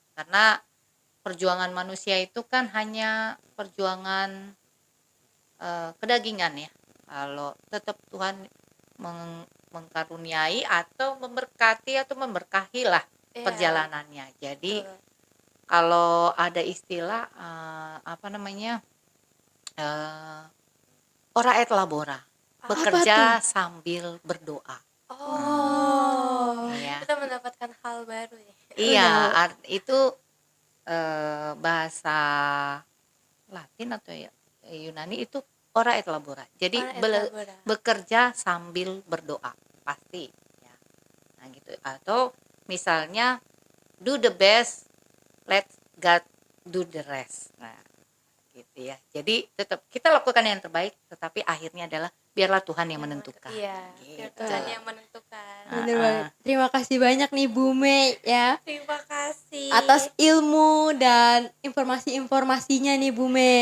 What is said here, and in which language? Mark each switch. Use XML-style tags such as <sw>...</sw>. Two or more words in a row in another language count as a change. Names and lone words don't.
<id>Karena perjuangan manusia itu kan hanya perjuangan kedagingan ya. Kalau tetap Tuhan mengkaruniai atau memberkati atau memberkahi lah Iya. perjalanannya. Jadi Betul. kalau ada istilah apa namanya,</id> <la>ora et labora,</la> <id>bekerja sambil berdoa. Oh. Iya. Kita mendapatkan hal baru ya. Iya, itu bahasa Latin atau ya Yunani itu</id> <la>ora et labora.</la> <id>Jadi</id> <la>Ora et labora.</la> <id>bekerja sambil berdoa pasti ya. Nah gitu. Atau misalnya</id> <en>do the best, let God do the rest.</en> <id>Nah, gitu ya. Jadi tetap kita lakukan yang terbaik, tetapi akhirnya adalah biarlah Tuhan yang menentukan. Iya, biar Gitu. Tuhan yang menentukan. Bener banget. Terima kasih banyak nih Bu Mei ya Terima kasih. atas ilmu dan informasi-informasinya nih Bu Mei.</id>